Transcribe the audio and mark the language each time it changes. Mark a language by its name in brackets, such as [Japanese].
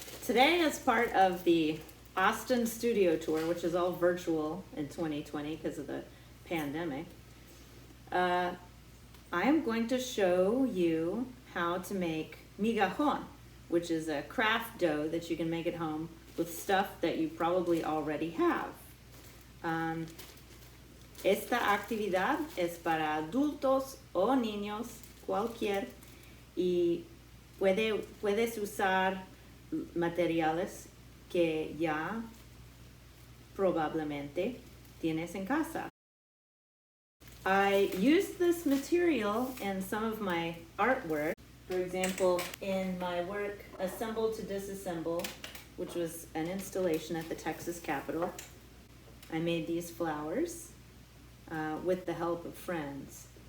[English] today, as part of the Austin studio tour, which is all virtual in 2020 because of the pandemic, I am going to show you how to make Migajón, which is a craft dough that you can make at home with stuff that you probably already have. [Spanish] Esta actividad es para adultos o niños, cualquier, y puedes usar materiales que ya probablemente tienes en casa. [English] I used this material in some of my artwork. For example, in my work, Assemble to Disassemble, which was an installation at the Texas Capitol, I made these flowers with the help of friends.